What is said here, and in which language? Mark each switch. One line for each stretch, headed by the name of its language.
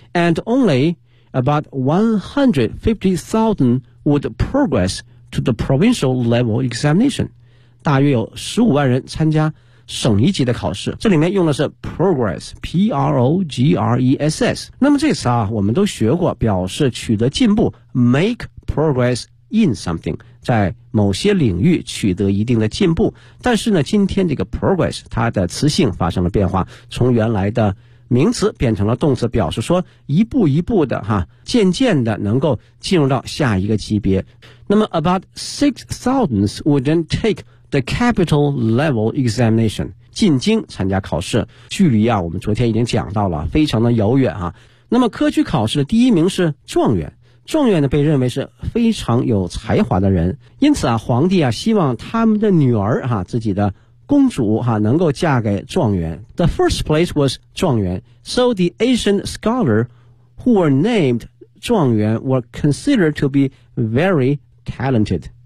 English: And only about 150,000 would progress to the provincial level examination.
Chinese: 大约有150,000人参加省一级的考试。这里面用的是 progress, P-R-O-G-R-E-S-S. 那么这次啊，我们都学过表示取得进步 ,
English: make progress in something.
Chinese: 在某些领域取得一定的进步，但是呢，今天这个 progress 它的词性发生了变化，从原来的名词变成了动词，表示说一步一步的哈，渐渐的能够进入到下一个级别。那么
English: about 6,000 would then take the capital level examination
Chinese: 进京参加考试，距离啊，我们昨天已经讲到了，非常的遥远哈。那么科举考试的第一名是状元。状元呢被认为是非常有才华的人，因此啊，皇帝啊希望他们的女儿哈、啊，自己的公主哈、啊、能够嫁给状元。
English: The first place was 状元 ，so the ancient scholar who were named 状元 were considered to be very talented.